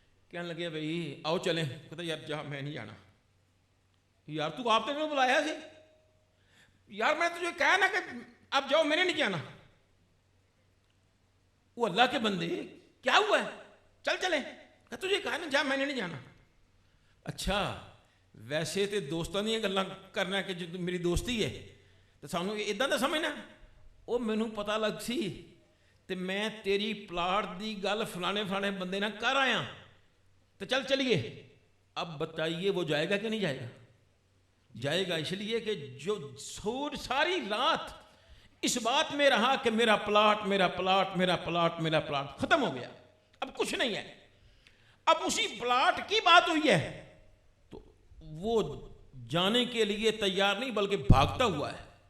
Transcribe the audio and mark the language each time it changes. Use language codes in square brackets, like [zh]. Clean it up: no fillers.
[ur] کہنے لگے بھئی آؤ چلیں. کہتا یار جا, میں نہیں جانا. یار تو آپ نے مجھے بلایا تھے. یار میں تجھے کہا نا کہ اب جاؤ, میں نے نہیں جانا. وہ اللہ کے بندے, کیا ہوا ہے, چل چلیں. کہتا تجھے کہا نا جا, میں نے نہیں جانا. [pa] اچھا ویسے تے دوستاں نہیں گلاں کرنا کہ جو میری دوستی ہے تو سانو اداں دا سمجھنا. او مینوں پتہ لگ سی تے میں تیری پلاٹ دی گل فلانے بندے نہ کر آیا, تو چل چلیے. [ur] اب بتائیے وہ جائے گا کہ نہیں جائے گا؟ جائے گا, اس لیے کہ جو ساری رات اس بات میں رہا کہ میرا پلاٹ میرا پلاٹ میرا پلاٹ میرا پلاٹ, ختم ہو گیا. اب کچھ نہیں ہے. اب اسی پلاٹ کی بات ہوئی ہے تو وہ جانے کے لیے تیار نہیں بلکہ بھاگتا ہوا ہے.